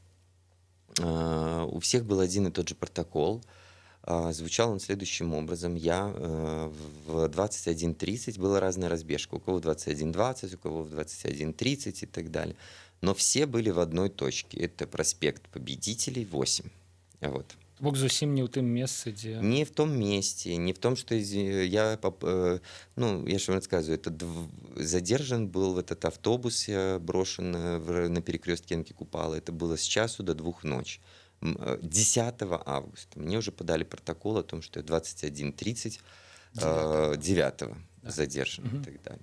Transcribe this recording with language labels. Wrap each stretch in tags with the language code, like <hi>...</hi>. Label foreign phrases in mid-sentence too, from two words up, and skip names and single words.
<ru>У всех был один и тот же протокол. Звучал он следующим образом. Я в 21:30, была разная разбежка. У кого в 21:20, у кого в 21:30 и так далее. Но все были в одной точке. Это проспект Победителей, 8. Вот.</ru> <be>Бок зусім не ў тым месцы, дзе...</be> <ru>Не в том месте, не в том, что я, я же вам рассказываю, задержан был этот автобус, брошен на перекрестке Янки Купала. Это было с 1 до 2 ночи. 10 августа. Мне уже подали протокол о том, что я 21:30, 9 задержан и так далее.</ru>